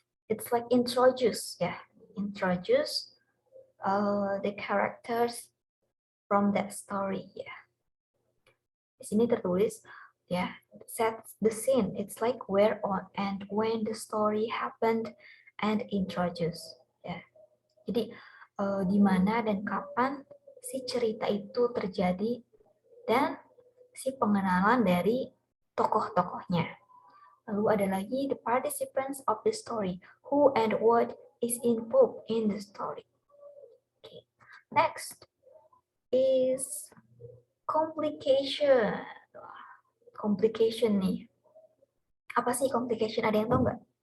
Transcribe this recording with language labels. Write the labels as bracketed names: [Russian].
[English] It's like introduce, yeah, introduce the characters from that story, yeah. [Indonesian] Di sini tertulis, ya, [English] set the scene. It's like where on and when the story happened and introduce, ya. [Indonesian] Jadi di mana dan kapan si cerita itu terjadi dan si pengenalan dari tokoh-tokohnya. Lalu ada lagi [English] the participants of the story, who and what is involved in the story. Okay. Next is complication. [Indonesian] Complication nih. Apa sih complication? Ada yang tahu nggak?